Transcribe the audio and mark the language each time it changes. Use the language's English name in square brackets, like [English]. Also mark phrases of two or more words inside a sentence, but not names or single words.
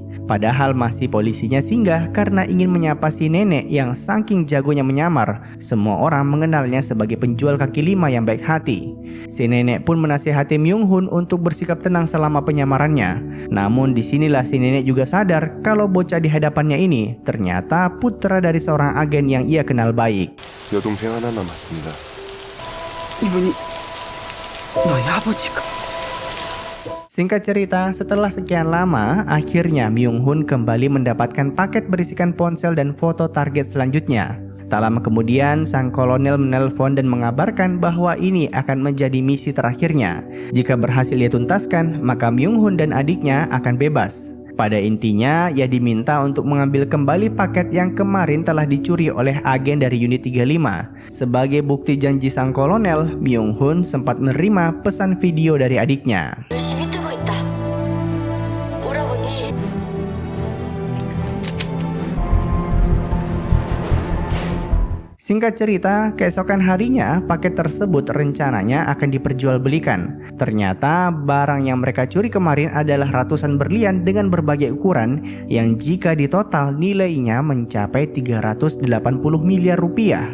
[Indonesian] Padahal masih polisinya singgah karena ingin menyapa si nenek yang saking jagonya menyamar. Semua orang mengenalnya sebagai penjual kaki lima yang baik hati. Si nenek pun menasihati Myung-hun untuk bersikap tenang selama penyamarannya. Namun disinilah si nenek juga sadar kalau bocah di hadapannya ini ternyata putra dari seorang agen yang ia kenal baik. [Korean] 여동생 하나 남았습니다. 이분이 너희 아버지가? [Indonesian] Singkat cerita, setelah sekian lama, akhirnya Myung-hun kembali mendapatkan paket berisikan ponsel dan foto target selanjutnya. Tak lama kemudian, sang kolonel menelpon dan mengabarkan bahwa ini akan menjadi misi terakhirnya. Jika berhasil ia tuntaskan, maka Myung-hun dan adiknya akan bebas. Pada intinya, ia diminta untuk mengambil kembali paket yang kemarin telah dicuri oleh agen dari unit 35. Sebagai bukti janji sang kolonel, Myung-hun sempat menerima pesan video dari adiknya. [Korean] 열심히 뜨고 있다. 오라버니. [Indonesian] Singkat cerita, keesokan harinya paket tersebut rencananya akan diperjualbelikan. Ternyata barang yang mereka curi kemarin adalah ratusan berlian dengan berbagai ukuran yang jika ditotal nilainya mencapai 380 miliar rupiah.